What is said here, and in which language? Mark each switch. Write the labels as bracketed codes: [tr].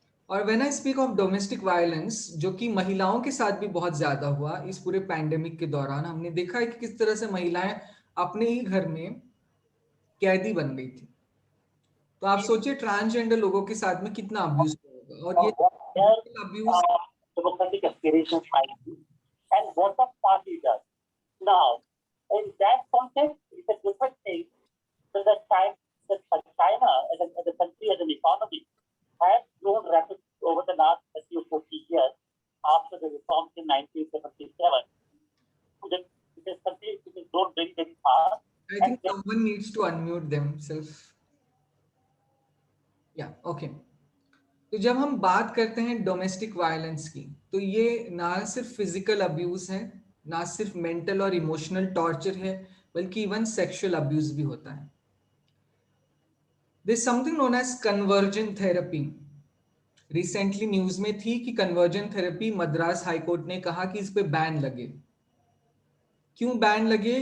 [hi] और [en] when I speak of domestic violence, [hi] जो कि महिलाओं के साथ भी बहुत ज्यादा हुआ इस पूरे पैंडेमिक के दौरान, हमने देखा है कि किस तरह से महिलाएं अपने ही घर में कैदी बन गई थी। तो आप सोचिए ट्रांसजेंडर लोगों के साथ में कितना अब्यूज होगा, और ये [en] what their [hi] abuse [en] democratic aspirations might be and what the party does. Now, in that context, it's a different thing that China as a country, as an economy, has grown rapidly over the last 30 or 40 years after the reforms in 1977. It has grown very, very fast. I think someone needs to unmute themselves. या okay. [hi] तो जब हम बात करते हैं domestic violence की, तो ये ना सिर्फ फिजिकल अब्यूज है, ना सिर्फ मेंटल और इमोशनल टॉर्चर है, बल्कि इवन सेक्सुअल अब्यूज भी होता है। [en] This something known as conversion therapy. [hi] Recently news में थी कि कन्वर्जन थेरेपी मद्रास हाईकोर्ट ने कहा कि इस पे बैन लगे। क्यों बैन लगे?